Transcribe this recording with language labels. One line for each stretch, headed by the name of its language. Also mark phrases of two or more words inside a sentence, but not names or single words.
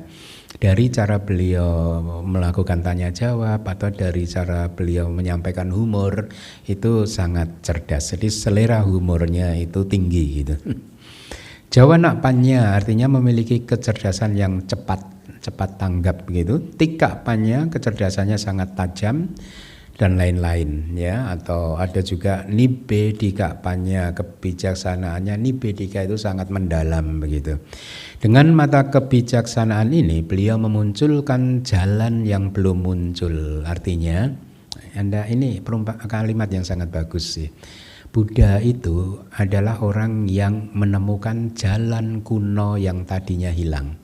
Indonesian: Dari cara beliau melakukan tanya jawab atau dari cara beliau menyampaikan humor itu sangat cerdas. Jadi selera humornya itu tinggi gitu.
Pali: Jawana panya
Indonesian: artinya memiliki kecerdasan yang cepat tanggap begitu.
Pali: Tika panya
Indonesian: kecerdasannya sangat tajam dan lain-lain, ya. Atau ada juga
Pali: nibbedika panya,
Indonesian: kebijaksanaannya nibbedika itu sangat mendalam begitu. Dengan mata kebijaksanaan ini beliau memunculkan jalan yang belum muncul. Artinya ini kalimat yang sangat bagus sih. Buddha itu adalah orang yang menemukan jalan kuno yang tadinya hilang.